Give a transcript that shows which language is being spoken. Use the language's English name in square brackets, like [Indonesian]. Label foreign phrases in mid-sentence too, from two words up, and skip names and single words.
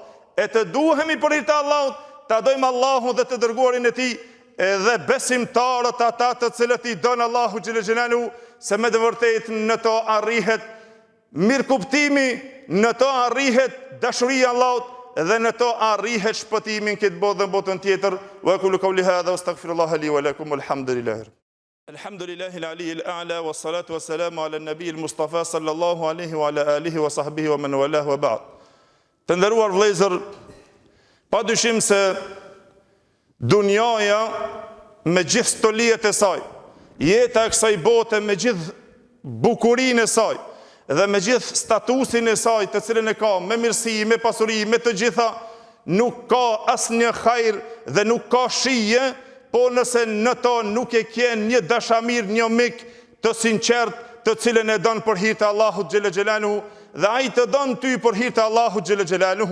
[Albanian] E të duhemi për hir të Allahut, ta dojmë Allahun dhe të dërguarin e tij, edhe besimtarët ata të cilët i don Allahu [Arabic] جل جلاله, [Albanian] se me të vërtetë në to arrihet mirëkuptimi, në to arrihet dashuria e Allahut dhe në to arrihet shpëtimi në këtë botë dhe botën tjetër. [Arabic] وأقول قولي هذا وأستغفر الله لي ولكم والحمد لله. الحمد لله العلي الأعلى والصلاة والسلام على النبي المصطفى صلى الله عليه وعلى آله وصحبه ومن والاه وبعد. [Albanian] Të nderuar vëllezër, pa dyshim se dunjaja me gjithë stoliet e saj, jeta e kësaj bote me gjithë bukurinë e saj dhe me gjithë statusin e saj të cilën e ka, me mirësi, me pasuri, me të gjitha, nuk ka asnjë hajër dhe nuk ka shije, po nëse në to nuk e kjen një dashamir, një mik të sinqert, të cilën e don për hir të Allahut [Arabic] جل جلاله, [Albanian] dhe ai të don ty për hir të Allahut [Arabic] جل جلاله.